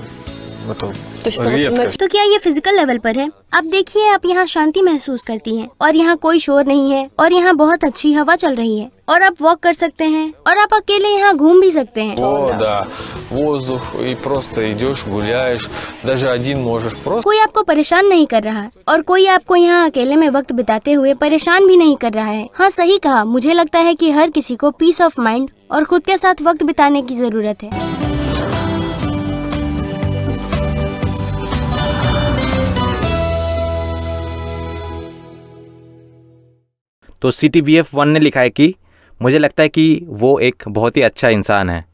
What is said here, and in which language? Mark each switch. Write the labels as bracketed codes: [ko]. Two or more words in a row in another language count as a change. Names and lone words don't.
[ru] Это То есть это вот редкость. [hi] तो क्या ये [en] physical level [hi] पर है? अब देखिए, आप यहाँ शांति महसूस करती हैं और यहाँ कोई शोर नहीं है और यहाँ बहुत अच्छी हवा चल रही है और आप वॉक कर सकते हैं और आप अकेले यहाँ घूम भी सकते हैं। [ru] О, да, воздух, и просто идешь, гуляешь, даже один можешь просто. [hi] कोई आपको परेशान नहीं कर रहा है और कोई आपको यहाँ अकेले में वक्त बिताते हुए परेशान भी नहीं कर रहा है। हाँ, सही कहा। मुझे लगता है कि हर किसी को [en] peace of mind [hi] और खुद के साथ वक्त बिताने की जरूरत है। तो CTVF1 ने लिखा है कि मुझे लगता है कि वो एक बहुत ही अच्छा इंसान है।